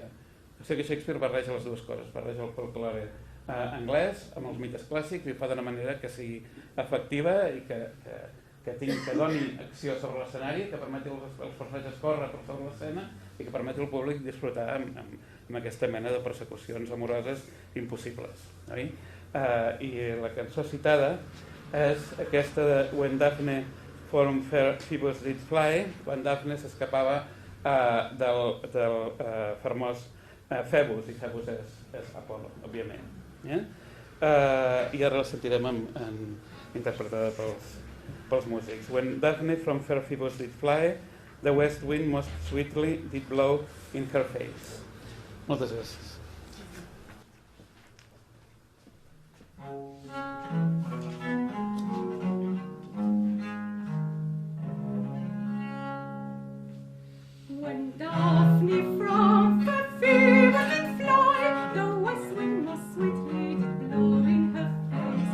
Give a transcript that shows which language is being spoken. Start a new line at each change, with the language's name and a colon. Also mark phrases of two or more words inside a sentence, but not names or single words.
Catalan: O sigui que Shakespeare barreja les dues coses, barreja el folklore anglès amb els mites clàssics i ho fa d'una manera que sigui efectiva i que doni acció sobre l'escenari, que permeti als personatges córrer per sobre l'escena i que permeti al públic disfrutar amb aquesta mena de persecucions amoroses impossibles. I la cançó citada és aquesta de When Daphne from fair Phoebus did fly, quan Daphne s'escapava del famós Phoebus, i Phoebus és Apol·lo, òbviament. I ara la sentirem interpretada pels músics.
English: When Daphne from fair Phoebus did fly, the west wind most sweetly did blow in her face.
Catalan: Moltes gràcies.
English: When Daphne from fair Phoebus did fly, the west wind most sweetly did blow in her face.